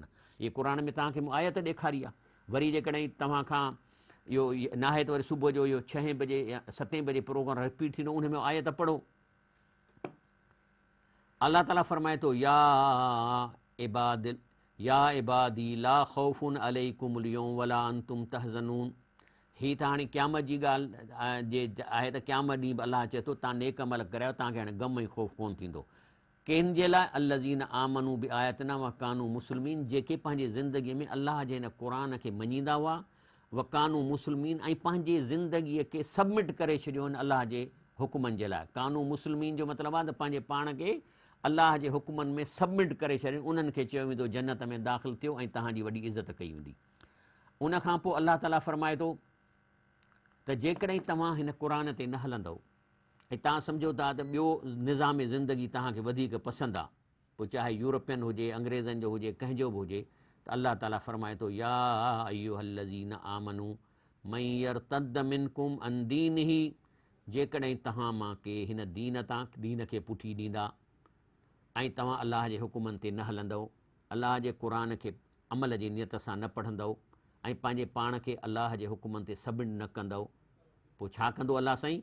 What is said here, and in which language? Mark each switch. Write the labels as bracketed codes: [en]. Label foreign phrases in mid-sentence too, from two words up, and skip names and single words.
[sd] इहे क़ुर में तव्हांखे मूं आयत ॾेखारी आहे। वरी जेकॾहिं तव्हां खां इहो नाहे त वरी सुबुह जो इहो 6 बजे या 7 बजे प्रोग्राम रिपीट थींदो, उन में आयत पढ़ो। अलाह ताला फरमाए थो [ar] يا عبادي لا خوف عليكم اليوم ولا أنتم تحزنون. [sd] ही त हाणे क़यामत जी ॻाल्हि जे आहे त क़यामत ॾींहुं बि अलाह चए थो तव्हां नेक अमल करायो, तव्हांखे हाणे गम ऐं ख़ौफ़ कोन थींदो। कंहिं जे लाइ? [ar] الذين آمنوا بآياتنا وكانوا مسلمين, [sd] जेके पंहिंजे ज़िंदगीअ में अलाह जे हिन क़ुर खे मञींदा हुआ, [ar] وكانوا مسلمين, [sd] ऐं पंहिंजे ज़िंदगीअ खे सबमिट करे छॾियो आहिनि अलाह जे हुकुमनि जे लाइ। [ar] كانوا مسلمين [sd] जो मतिलबु आहे त पंहिंजे पाण खे अलाह जे हुकुमनि में सबमिट करे छॾियो, उन्हनि खे चयो वेंदो जन्नत में दाख़िल थियो ऐं तव्हांजी वॾी इज़त कई वेंदी। उन खां पोइ अलाह ताला फरमाए थो त जेकॾहिं तव्हां हिन क़ुर ते न हलंदव ऐं तव्हां सम्झो था त ॿियो निज़ाम ज़िंदगी तव्हांखे वधीक पसंदि आहे, पोइ चाहे यूरोपियन हुजे, अंग्रेज़नि जो हुजे, कंहिंजो बि हुजे, त अलाह ताला फरमाए थो [ar] يا أيها الذين آمنوا من يرتد منكم عن دينه, [sd] जेकॾहिं तव्हां मां के हिन दीन खे पुठी ॾींदा ऐं तव्हां अलाह जे हुकुमनि ते न हलंदव, अलाह जे क़ुर खे अमल जी नियत सां न पढ़ंदव ऐं पंहिंजे पाण खे अलाह जे हुकुमनि ते सबमिट न कंदव, पोइ छा कंदो अलाह साईं?